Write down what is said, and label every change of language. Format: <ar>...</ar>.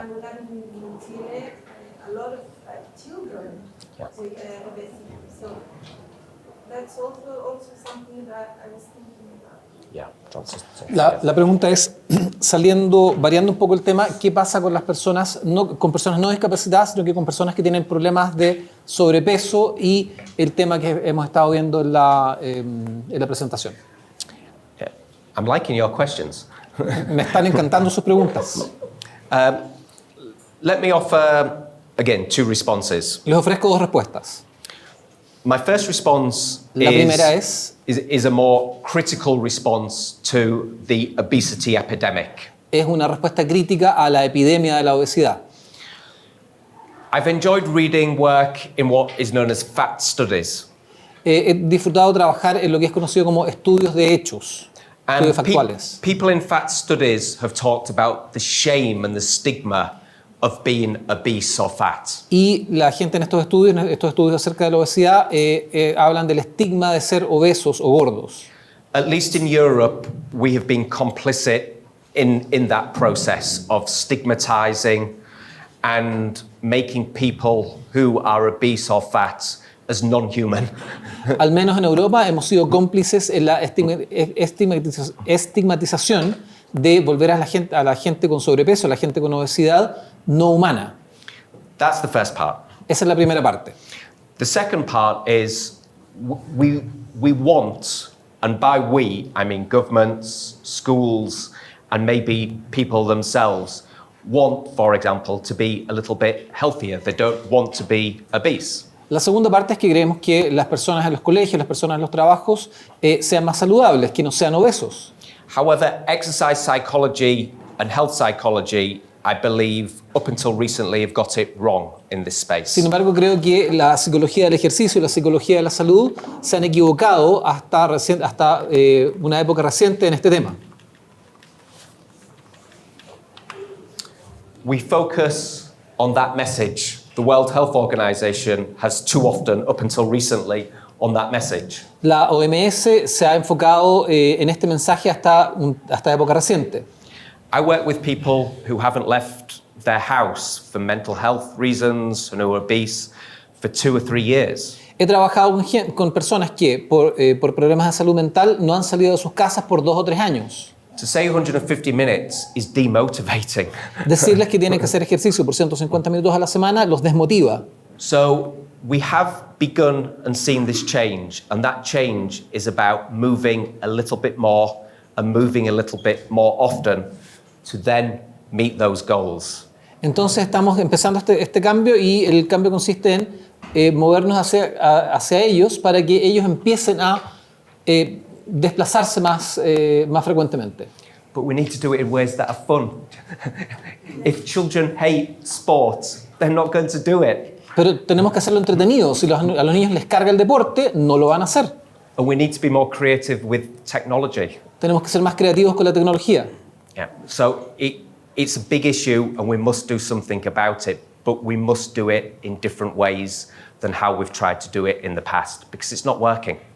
<en>And we have in Chile a lot of children with obesity. So that's also something that I was thinking about. Yeah.</en> <es>La pregunta es, variando un poco el tema, ¿qué pasa con las personas, con personas no discapacitadas, sino que con personas que tienen problemas de sobrepeso y el tema que hemos estado viendo en la presentación?</es> <en>Yeah. I'm liking your questions.</en> <es>Me están encantando sus preguntas.</es> <en>Let me offer, again, 2 responses.</en> <es>Les ofrezco 2 respuestas.</es> <en>My first response</en> <es>La primera es</es> <en>a more critical response to the obesity epidemic.</en> <es>Es una respuesta crítica a la epidemia de la obesidad.</es> <en>I've enjoyed reading work in what is known as fact studies.</en> <es>He disfrutado trabajar en lo que es conocido como estudios de hechos, estudios factuales.</es> <en>People in fact studies have talked about the shame and the stigma of being obese or fat.</en> <es>Y la gente en estos estudios acerca de la obesidad, hablan del estigma de ser obesos o gordos.</es> <en>At least in Europe, we have been complicit in that process of stigmatizing and making people who are obese or fat as non-human.</en> <es>Al menos en Europa hemos sido cómplices en la estigmatización de volver a la gente con sobrepeso, a la gente con obesidad no humana.</es> <en>That's the first part.</en> <es>Esa es la primera parte.</es> <en>The second part is we want, and by we, I mean governments, schools, and maybe people themselves want, for example, to be a little bit healthier. They don't want to be obese.</en> <es>La segunda parte es que creemos que las personas en los colegios, las personas en los trabajos sean más saludables, que no sean obesos.</es> <en>However, exercise psychology and health psychology, I believe, up until recently, have got it wrong in this space.</en> <es>Sin embargo, creo que la psicología del ejercicio y la psicología de la salud se han equivocado hasta una época reciente en este tema.</es> <en>We focus on that message. The World Health Organization has too often, up until recently, on that message.</en> <es>La OMS se ha enfocado en este mensaje hasta época reciente.</es> <en>I work with people who haven't left their house for mental health reasons and who are obese for 2 or 3 years.</en> <es>He trabajado con personas que por problemas de salud mental no han salido de sus casas por 2 o 3 años.</es> <en>To say 150 minutes is demotivating.</en> <es>Decirles que tienen que hacer ejercicio por 150 minutos a la semana los desmotiva.</es> <en>So we have begun and seen this change, and that change is about moving a little bit more and moving a little bit more often to then meet those goals.</en> <es>Entonces estamos empezando este cambio y el cambio consiste en movernos hacia ellos para que ellos empiecen a desplazarse más frecuentemente.</es> <en>But we need to do it in ways that are fun. If children hate sports, they're not going to do it.</en> <es>Pero tenemos que hacerlo entretenido. Si a los niños les carga el deporte, no lo van a hacer.</es> <en>And we need to be more creative with technology.</en> <es>Tenemos que ser más creativos con la tecnología.</es> <en>Yeah. So it's a big issue and we must do something about it, but we must do it in different ways than how we've tried to do it in the past, because it's not working.</en>